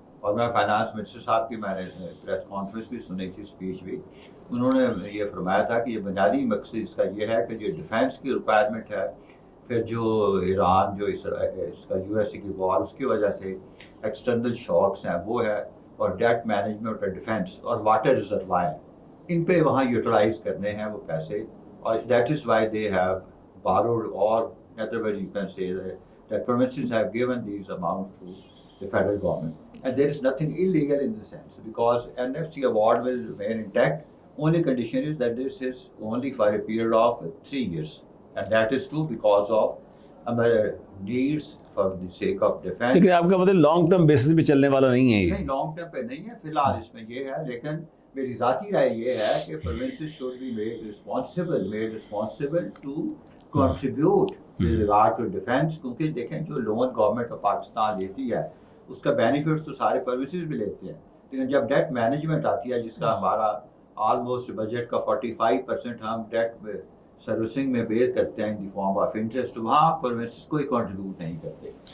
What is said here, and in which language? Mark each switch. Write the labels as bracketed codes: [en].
[ur] اور میں finance minister صاحب کی میں نے پریس کانفرنس بھی سنی تھی، اسپیچ بھی، انہوں نے یہ فرمایا تھا کہ یہ بنیادی مقصد اس کا یہ ہے کہ جو ڈیفینس کی ریکوائرمنٹ ہے، پھر جو ایران جو اس کا USA کی وار اس کی وجہ سے ایکسٹرنل شاکس ہیں وہ ہے، اور ڈیٹ مینجمنٹ اور ڈیفینس اور واٹر ریزروائر، ان پہ وہاں یوٹیلائز کرنے ہیں وہ پیسے. [en] اور that is why they have borrowed, or in other words you can say that provinces have given these amounts to the federal government. And there is nothing illegal in the sense, because NFC award will remain intact. Only condition is that this is only for a period of 3 years. And that is true because of our needs for the sake of defense. [ur] لیکن آپ کا مطلب long term basis پہ چلنے والا نہیں ہے یہ؟ نہیں، لانگ ٹرم پہ نہیں ہے فی الحال اس میں یہ ہے. لیکن میری ذاتی رائے یہ ہے کہ [en] provinces should be made responsible to contribute with regard to defense. [ur] کیونکہ دیکھیں جو لون گورنمنٹ آف پاکستان لیتی ہے اس کا بینیفٹس تو سارے پروونسز بھی لیتے ہیں، لیکن جب ڈیٹ مینجمنٹ آتی ہے جس کا ہمارا آلموسٹ بجٹ کا 45% ہم ڈیٹ سروسنگ میں پے کرتے ہیں [en] in the form of interest, [ur] وہاں پروونسز کوئی کنٹریبیوٹ نہیں کرتے.